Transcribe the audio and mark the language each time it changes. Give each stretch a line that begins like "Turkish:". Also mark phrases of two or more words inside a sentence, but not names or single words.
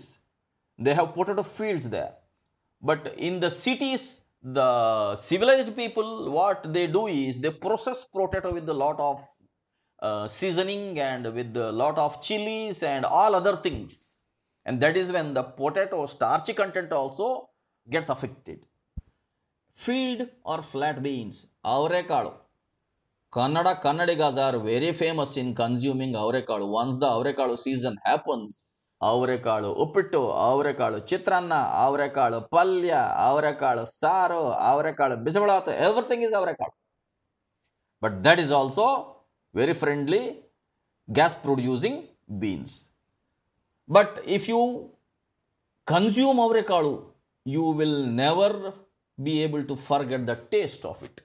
English: They have potato fields there. But in the cities, the civilized people, what they do is they process potato with a lot of seasoning and with a lot of chilies and all other things. And that is when the potato starchy content also gets affected. Field or flat beans, avrekadu. Kannadigas are very famous in consuming avrekadu. Once the avrekadu season happens,
Kannada: ಅವರೆಕಾಳು ಉಪ್ಪಿಟ್ಟು, ಅವರೆಕಾಳು ಚಿತ್ರಾನ್ನ, ಅವರೆಕಾಳು ಪಲ್ಯ, ಅವರೆಕಾಳು ಸಾರು, ಅವರೆಕಾಳು ಬಿಸಿಬೇಳೆಬಾತು,
English: everything is avrekadu. But that is also very friendly gas producing beans. But if you consume avrekadu, you will never be able to forget the taste of it.